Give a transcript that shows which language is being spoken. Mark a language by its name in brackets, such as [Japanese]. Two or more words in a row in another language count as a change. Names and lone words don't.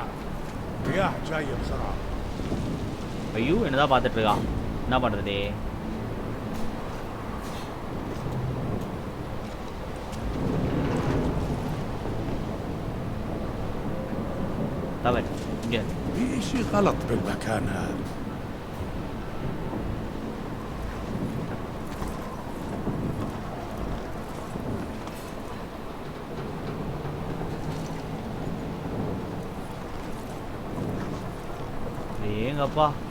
[Arabic] رياح جاية بسرعة. [Tamil] ஐயோ என்னதான் பார்த்துட்டு இருக்கான். என்ன பண்ணுறது? [Arabic] طبعا جد في إشي غلط بالمكان هذا. [Tamil] ஏங்கப்பா